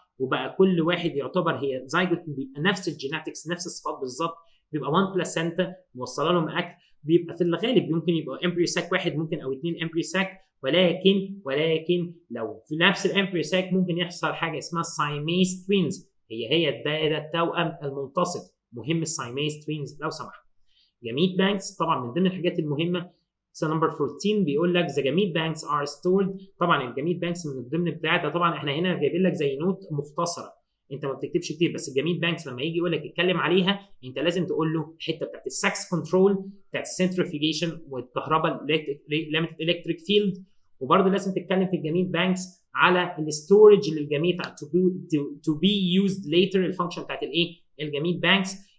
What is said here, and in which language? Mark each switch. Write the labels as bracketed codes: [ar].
[ar] وبقى كل واحد يعتبر هي زايجوت، بيبقى نفس الجيناتكس نفس الصفات بالظبط، بيبقى 1 بلاسينتا موصله لهم اكل، بيبقى في الغالب ممكن يبقى امبريو ساك واحد ممكن او 2 امبريو ساك، ولكن لو في نفس الامبريو ساك ممكن يحصل حاجه اسمها سايميز توينز، هي الدائره التوأم الملتصق. مهم السايميز توينز لو سمحت. جاميت بانكس طبعا من ضمن الحاجات المهمه. نمبر 14 بيقول لك [en] the gamete banks are stored. [ar] طبعا الجاميت بانكس من الضمن بتاعتها، طبعا احنا هنا جايبين لك زي نوت مختصره، انت ما بتكتبش كتير، بس الجاميت بانكس لما يجي يقول لك اتكلم عليها انت لازم تقول له الحته بتاعت السكس كنترول، بتاعت السنترفيجيشن والكهرباء ليميتد الكتريك فيلد، وبرضه لازم تتكلم في الجاميت بانكس على الستورج للجاميت [en] to be used later، [ar] الفانكشن بتاعت الايه؟ الجاميت بانكس.